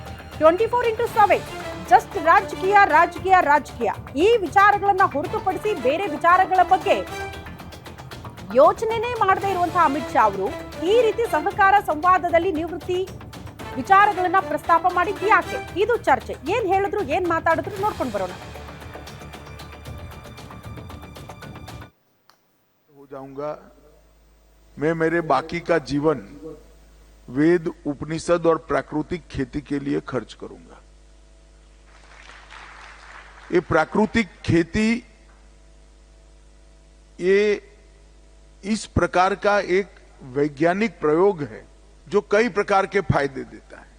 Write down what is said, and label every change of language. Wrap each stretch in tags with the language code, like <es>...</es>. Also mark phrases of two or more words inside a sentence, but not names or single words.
<kn>24x7 ಜಸ್ಟ್ ರಾಜಕೀಯ ರಾಜಕೀಯ ರಾಜಕೀಯ ಈ ವಿಚಾರಗಳನ್ನ ಹೊರತುಪಡಿಸಿ ಬೇರೆ ವಿಚಾರಗಳ ಬಗ್ಗೆ ಯೋಚನೆನೇ ಮಾಡದೇ ಇರುವಂತಹ ಅಮಿತ್ ಶಾ ಅವರು ಈ ರೀತಿ ಸಹಕಾರ ಸಂವಾದದಲ್ಲಿ ನಿವೃತ್ತಿ ವಿಚಾರಗಳನ್ನ ಪ್ರಸ್ತಾಪ ಮಾಡಿದ್ದು ಯಾಕೆ? ಇದು ಚರ್ಚೆ. ಏನ್ ಹೇಳಿದ್ರು, ಏನ್ ಮಾತಾಡಿದ್ರು ನೋಡ್ಕೊಂಡು ಬರೋಣ.</kn> <hi>जाऊंगा मैं मेरे बाकी का जीवन वेद उपनिषद और प्राकृतिक खेती के लिए खर्च करूंगा। ये प्राकृतिक खेती ये इस प्रकार का एक वैज्ञानिक प्रयोग है जो कई प्रकार के फायदे देता है।</hi>